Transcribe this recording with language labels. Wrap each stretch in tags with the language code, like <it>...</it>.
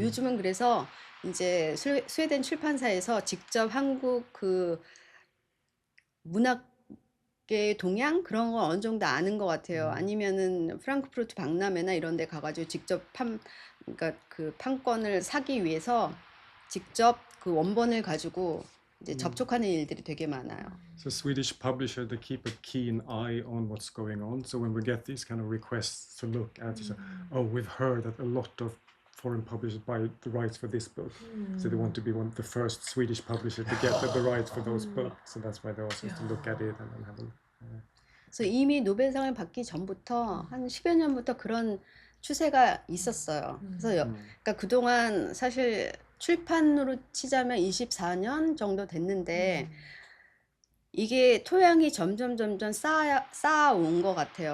<ko>요즘은 그래서 이제 스웨덴 출판사에서 직접 한국 그 문학계의 동향 그런 거 어느 정도 아는 것 같아요. 아니면은 프랑크푸르트 박람회나 이런 데 가가지고 직접 그러니까 그 판권을 사기 위해서 직접 그 원본을 가지고 이제 접촉하는 일들이 되게 많아요.</ko> <en>So Swedish publisher, they keep a keen eye on what's going on. So when we get these kind of requests to look at, oh, we've heard that a lot of foreign publishers buy the rights for this book. So they want to be one of the first Swedish publishers to get the rights for those books. So that's why they also have to look at it and have a look.</en> <ko>그래서 이미 노벨상을 받기 전부터 한 10여 년부터 그런 추세가 있었어요. 그래서 그러니까 그동안 사실 출판으로 치자면 24년 정도 됐는데 이게 토양이 점점 쌓아온 것 같아요.</ko>